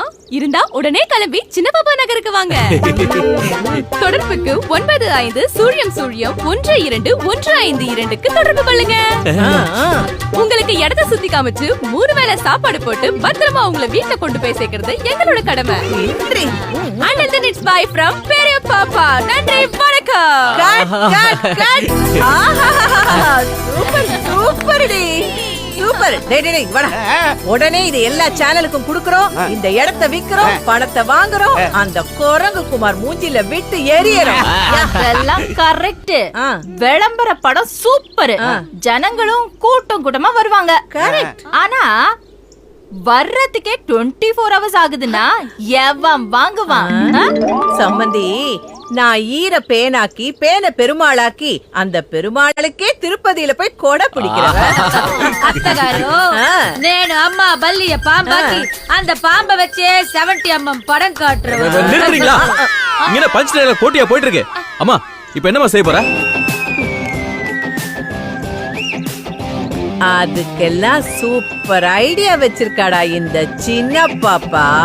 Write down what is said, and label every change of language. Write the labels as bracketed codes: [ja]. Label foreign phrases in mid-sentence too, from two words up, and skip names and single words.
[ta] இருந்தா உடனே கிளம்பி சின்ன பாப்பா நகருக்கு வாங்க. தொடர்புக்கு 9500012152க்கு தொடர்பு கொள்ளுங்க. உங்களுக்கு இடத்தை சுத்தி காமிச்சு 3 வேளை சாப்பாடு போட்டு பத்திரமா உங்களை வீட்டுல கொண்டு போய் சேர்க்கிறது எங்களோட கடமை. [en] And then it's bye from பெரிய பாப்பா. [ta] நன்றி, வணக்கம். சூப்பர் சூப்பர் டி சூப்பர். டேய் வாடா. உடனே இது எல்லா சேனலுக்கும் குடுக்குறோம். இந்த இடத்தை விக்கிறோம், பணத்தை வாங்குறோம். அந்த குரங்கு குமார் மூஞ்சில விட்டு எரியறோம். எல்லாம் கரெக்ட். விளம்பர படம் சூப்பர். ஜனங்களும் கூட்டம் கூட்டமா வருவாங்க. கரெக்ட். ஆனா வர்றதுக்கே 24 hours ஆகுதுன்னா எவன் வாங்குவான்? சம்பந்தி, நான் ஈர பேனாக்கி பேன பெருமாளாக்கி அந்த பெருமாளுக்கே திருப்பதியில போய் கொடை பிடிக்கிறேன். [te] అత్తగారు నేను [ta] அம்மா பல்லிய பாம்பாக்கி அந்த பாம்ப வச்சே 70mm படம் காட்டுறேன். நிறுத்துறீங்களா? இங்க பஞ்ச் டயலாக் போட்டியா போயிட்டு இருக்கு. அம்மா இப்போ என்னமா செய்ய போற? அதுக்கெல்லாம் சூப்பர் ஐடியா வச்சிருக்காடா இந்த சின்ன பாப்பா.